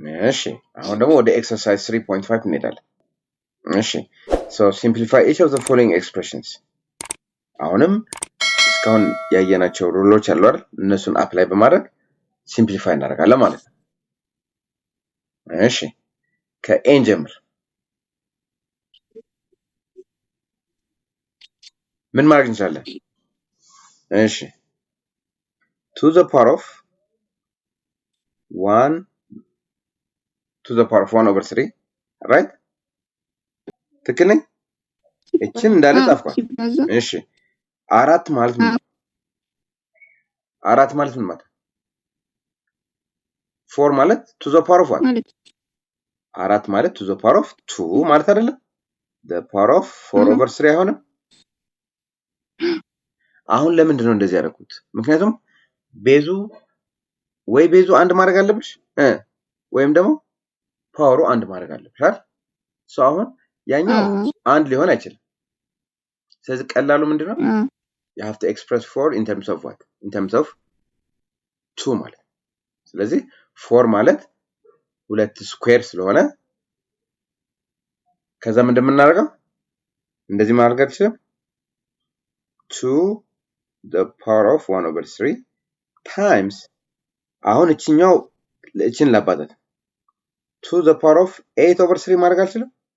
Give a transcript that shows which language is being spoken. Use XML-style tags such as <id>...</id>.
<am>እሺ አሁን ደግሞ ወደ ኤክሰርሳይዝ 3.5 እንሄዳለን። እሺ</am> <en>so simplify each of the following expressions</en> <am>አሁንም እስካሁን ያየናቸው ሩሎች አሉ አይደል እነሱን አፕላይ በማድረግ ሲምፕሊፋይ እናደርጋለን ማለት ነው። እሺ ከኤን ጀምር ምን ማድረግ እንችላለን?</am> <en>እሺ to the power of 1 to the power of 1 over 3 right</en> <am>ትክክል ነኝ? እቺን እንዳለ ጻፍኳት። እሺ አራት ማለት ምን ማለት? አራት ማለት ምን ማለት? 4 ማለት</am> <en>to the power of 1</en> <am>አራት ማለት</am> <en>to the power of 2</en> <am>ማለት አይደለም?</am> <en>the power of 4 over 3</en> <am>አይሆንም? አሁን ለምንድን ነው እንደዚህ ያደረኩት? ምክንያቱም ቤዙ ወይ ቤዙ አንድ ማድረግ አለብሽ ወይም ደግሞ ፓወሩ አንድ ማድረግ አለብሽ አይደል? ሶ አሁን ያኛው አንድ ሊሆን አይችልም። ስለዚህ ቀላሉ ምንድነው?</am> <en>you have to express 4 in terms of what? in terms of 2</en> <am>ማለት ስለዚህ 4 ማለት 2 ስኩዌር ስለሆነ ከዛ ምንድን የምናደርገው እንደዚህ ማድረግ አይችልም</am> <en>2 the power of 1 over 3 times</en> <am>አሁን እቺኛው እቺን ላባዛት</am> <en>2 the power of 8 over 3</en> <am>ማድረግ አልችልም?</am>